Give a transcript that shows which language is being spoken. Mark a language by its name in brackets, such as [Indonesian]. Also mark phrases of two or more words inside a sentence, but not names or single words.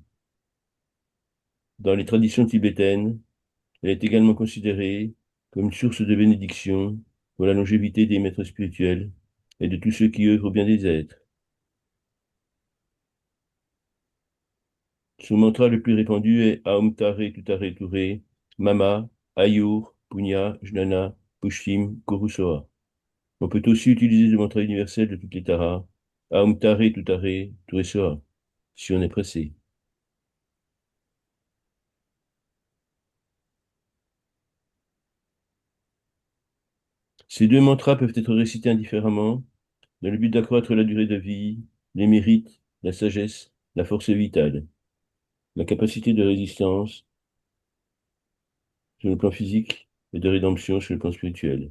[French] Dans les traditions tibétaines, elle est également considérée comme une source de bénédiction pour la longévité des maîtres spirituels et de tous ceux qui œuvrent au bien des êtres. Son mantra le plus répandu est [Sanskrit] ओं तारे तुत्तारे तुरे, मम, आयुर्, पुण्य, ज्ञान, पुष्टिं, कुरुस्वाहा. [French] On peut aussi utiliser le mantra universel de toutes les taras, [Sanskrit] ओं तारे तुत्तारे तुरेस्वाहा, [French] si on est pressé. Ces deux mantras peuvent être récités indifféremment, dans le but d'accroître la durée de vie, les mérites, la sagesse, la force vitale, la capacité de résistance sur le plan physique et de rédemption sur le plan spirituel.